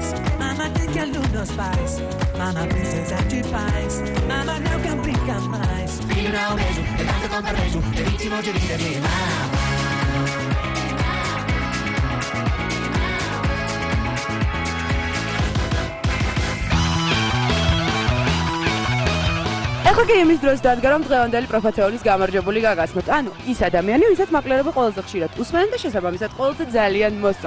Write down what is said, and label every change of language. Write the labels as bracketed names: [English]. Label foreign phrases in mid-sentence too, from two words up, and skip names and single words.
[Portuguese] Mamma tem que alunos pais, mamma precisa de paz, mamma não quer brincar mais. Filho não beijo, levanta com beijo, é ritmo de vida de mamma. [Georgian] ეხლა კი იმის დროს დადგა რომ დღევანდელი პროფათეულის გამარჯვებული გაგაცნოთ. ანუ ის ადამიანი, ვისაც მაკლერები ყველაზე ხშირად უსმენენ და შესაბამისად ყველაზე ძალიან მოსწონთ.